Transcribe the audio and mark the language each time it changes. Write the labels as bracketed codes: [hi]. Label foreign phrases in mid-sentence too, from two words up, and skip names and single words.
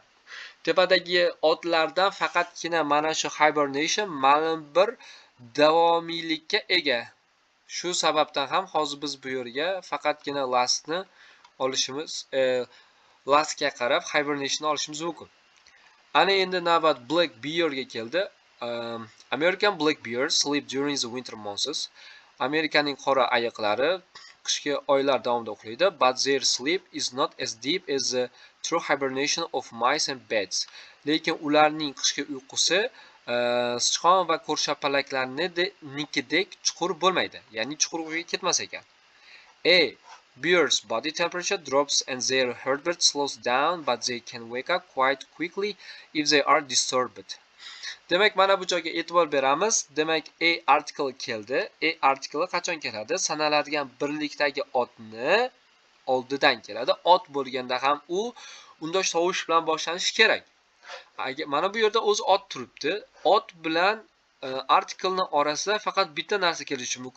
[uz] Tepadagi otlardan faqatgina mana shu hibernation ma'lum bir davomiylikka ega. Shu sababdan ham hozir biz bu yerga faqatgina lastni olishimiz, lastga qarab hibernation olishimiz mumkin. Ana endi navbat [en] black bearga [uz] keldi. [en] American black bears sleep during the winter months. [uz] Amerikaning qora ayiqlari qishki oylar davomida uxlaydi, [en] but their sleep is not as deep as the true hibernation of mice and bats. [uz] Lekin ularning qishki uyqusi sichqon va ko'rshapalaklarnikidek chuqur bo'lmaydi. Ya'ni chuqur uyquga ketmas ekan. [en] Bears' body temperature drops and their heartbeat slows down, but they can wake up quite quickly if they are disturbed. [uz] Demak, mana bu joyga e'tibor beramiz. Demak, [en] A article [uz] keldi. [en] A article [uz] qachon keladi? Sanaladigan birlikdagi otni oldidan keladi. Ot bo'lganda ham u undosh tovush bilan boshlanishi kerak. Mana bu yerda o'zi ot turibdi. Ot bilan article'ning orasida faqat bitta narsa kelishi mumkin.